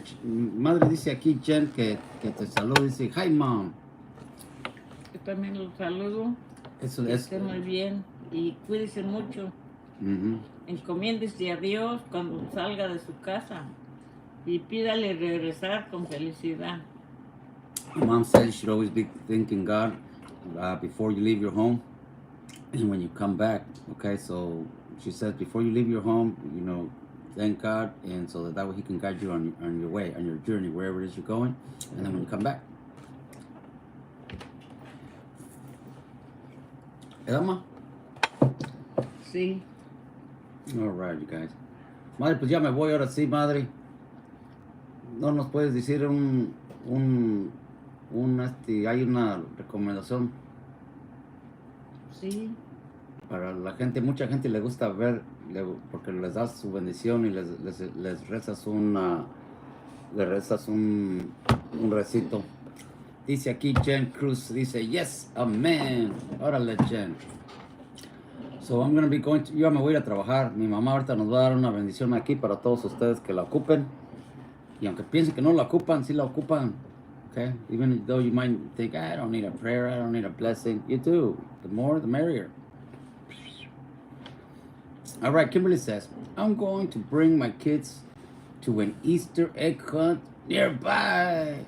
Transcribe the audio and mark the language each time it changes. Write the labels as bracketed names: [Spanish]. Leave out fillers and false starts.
[Spanish] Madre dice aquí, Jen, que te saluda. Dice, [English] hi, mom. [Spanish] Yo también los saludo. Eso Que es. estén muy bien y cuídense mucho. Encomiéndese a Dios cuando salga de su casa y pídale regresar con felicidad. [English] Mom said you should always be thanking God before you leave your home and when you come back. Okay, so she says before you leave your home, you know, thank God, and so that way He can guide you on your way, on your journey, wherever it is you're going, and then when you come back. [Spanish] Elma? Sí. [English] All right, you guys. [Spanish] Madre, pues ya me voy ahora sí, madre. ¿No nos puedes decir hay una recomendación Sí. para la gente? Mucha gente le gusta ver, porque les das su bendición y les rezas le rezas un recito. Dice aquí Jen Cruz, dice, [English] yes, amen. [Spanish] Órale, Jen. [English] So I'm gonna be going to, [Spanish] yo me voy a ir a trabajar. Mi mamá ahorita nos va a dar una bendición aquí para todos ustedes que la ocupen. Y aunque piensen que no la ocupan, sí la ocupan. Okay? [English] Even though you might think, I don't need a prayer, I don't need a blessing. You do. The more, the merrier. All right, Kimberly says, I'm going to bring my kids to an Easter egg hunt nearby.